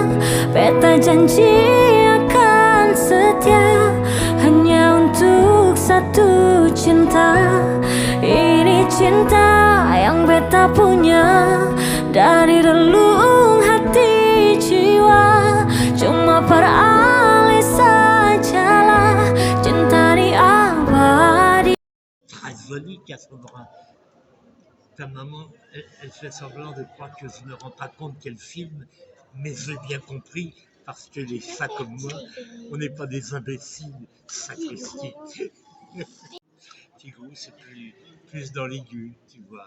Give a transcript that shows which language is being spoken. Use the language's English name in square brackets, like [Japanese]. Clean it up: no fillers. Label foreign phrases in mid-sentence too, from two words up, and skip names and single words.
[Ambonese Malay] Beta janji akan setia hanya untuk satu cinta. Ini cinta yang beta punya dari relung hati jiwa. Cuma peralih sajalah cinta di abadi. [French] Tragique à ce moment-là. Ta maman, elle fait semblant de croire que je ne me rends pas compte qu'elle filme, mais j'ai bien compris, parce que les chats comme moi, on n'est pas des imbéciles, sacristi. Tigrou, c'est plus dans l'aigu, tu vois.